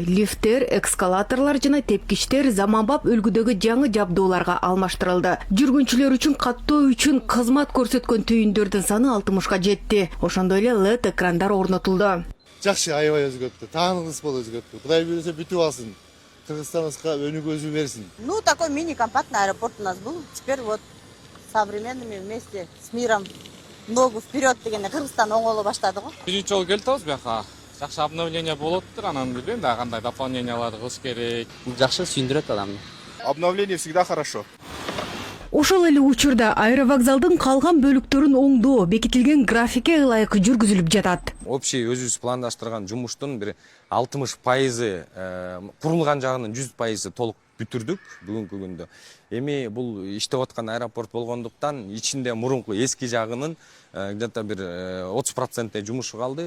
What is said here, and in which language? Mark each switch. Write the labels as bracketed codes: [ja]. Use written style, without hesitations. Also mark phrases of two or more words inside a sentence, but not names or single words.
[ky] Лифттер, эскалаторлор жана тепкичтер заманбап үлгүдөгү жаңы жабдууларга алмаштырылды. Жүргүнчүлөр үчүн каттоо үчүн кызмат көрсөткөн түйүндөрдүн саны 60га жетти. Ошондой эле LED экрандар орнотулду. Жакшы аябай өзгөрттү. Тааныгыз болуп өзгөрттү. Кудай буюрса бүтүп алсын. Кыргызстаныбызга өнүгүү өзү берсин. [ru] Ну, такой мини-компактный аэропорт у нас был. Теперь вот современными вместе с миром. Ногу вперед [ky] дегенде Кыргызстан оңоло баштады го. Биринчи жолу келдибиз бияка. Жакшы обновление болуп тур, анан билбейм да кандай дополненияларды кылыш керек. Жакшы сүйүндүрөт адамды. [ru] Обновление всегда хорошо. [ky] Ошол эле учурда аэровокзалдын калган бөлүктөрүн оңдоо бекитилген графикке ылайык жүргүзүлүп жатат. Общий өзүбүз пландаштырган жумуштун бир 60% курулган жагынын 100% толук бүтүрдүк бүгүнкү күндө. Эми бул иштеп аткан аэропорт болгондуктан ичинде мурунку эски жагынын где-то бир 30% жумушу калды.